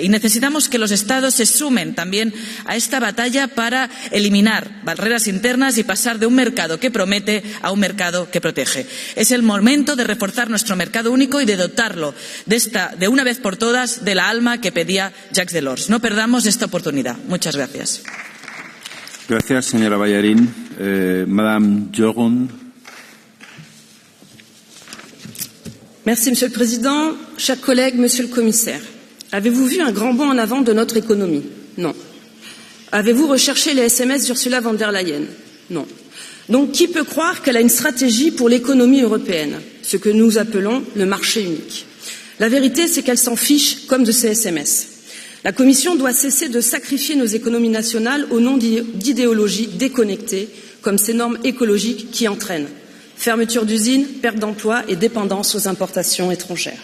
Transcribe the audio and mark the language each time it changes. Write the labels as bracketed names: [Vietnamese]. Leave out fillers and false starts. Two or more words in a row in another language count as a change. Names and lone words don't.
[Spanish] Y necesitamos que los Estados se sumen también a esta batalla para eliminar barreras internas y pasar de un mercado que promete a un mercado que protege. Es el momento de reforzar nuestro mercado único y de dotarlo de una vez por todas de la alma que pedía Jacques Delors. No perdamos esta oportunidad. Muchas gracias. Gracias, señora Ballarín. [French] Madame Joron. Merci, Monsieur le Président. Chers collègues, Monsieur le Commissaire, avez-vous vu un grand bond en avant de notre économie? Non. Avez-vous recherché les SMS d'Ursula von der Leyen? Non. Donc, qui peut croire qu'elle a une stratégie pour l'économie européenne, ce que nous appelons le marché unique? La vérité, c'est qu'elle s'en fiche comme de ces SMS. La Commission doit cesser de sacrifier nos économies nationales au nom d'idéologies déconnectées, comme ces normes écologiques qui entraînent fermeture d'usines, perte d'emplois et dépendance aux importations étrangères.